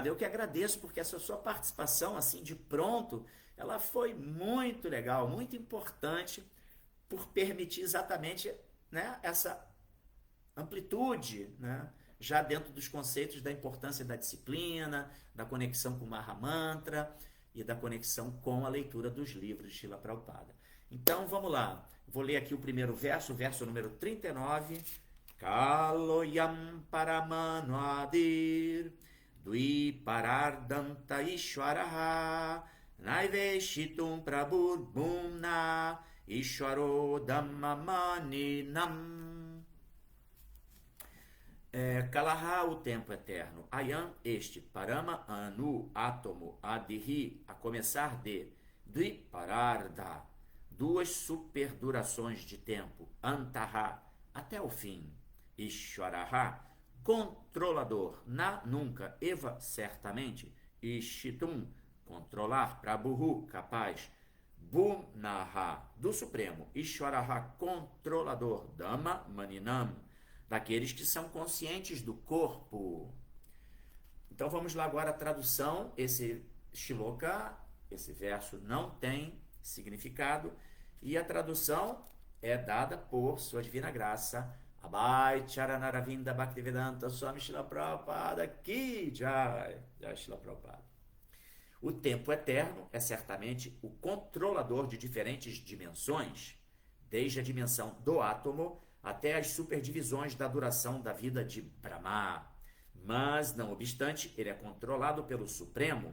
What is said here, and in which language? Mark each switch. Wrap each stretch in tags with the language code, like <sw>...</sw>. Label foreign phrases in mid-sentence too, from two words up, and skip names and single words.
<pt>Eu que agradeço, porque essa sua participação, assim, de pronto, ela foi muito legal, muito importante, por permitir exatamente, né, essa amplitude, né, já dentro dos conceitos da importância da disciplina, da conexão com o Mahamantra e da conexão com a leitura dos livros de Srila Prabhupada. Então, vamos lá. Vou ler aqui o primeiro verso, o verso número 39.</pt> <sa>Kaloyam paramanoadir dui parardanta ishwaraha naiveshitum praburbhumna ishwaro dhammamaninam. Kalaha,</sa> <pt>o tempo eterno. Ayam, este.</pt> <sa>Parama, anu,</sa> <pt>átomo. Adhi, a começar de.</pt> <sa>Dui pararda,</sa> <pt>2 superdurações de tempo. Antaha, até o fim. Ishwaraha, controlador. Na, nunca. Eva, certamente. Ishitum, controlar. Prabhu, capaz. Bhunaha, do Supremo. Ishwaraha, controlador.</pt> <sa>Dhamma, maninam,</sa> <pt>daqueles que são conscientes do corpo. Então vamos lá agora a tradução. Esse shloka, esse verso não tem significado, e a tradução é dada por Sua Divina Graça, Abhay Charanaravinda Bhaktivedanta Swami Srila Prabhupada</pt> <sa>Ki Jai, Jai</sa> <pt>Srila Prabhupada. O tempo eterno é certamente o controlador de diferentes dimensões, desde a dimensão do átomo até as superdivisões da duração da vida de Brahma. Mas, não obstante, ele é controlado pelo Supremo.</pt>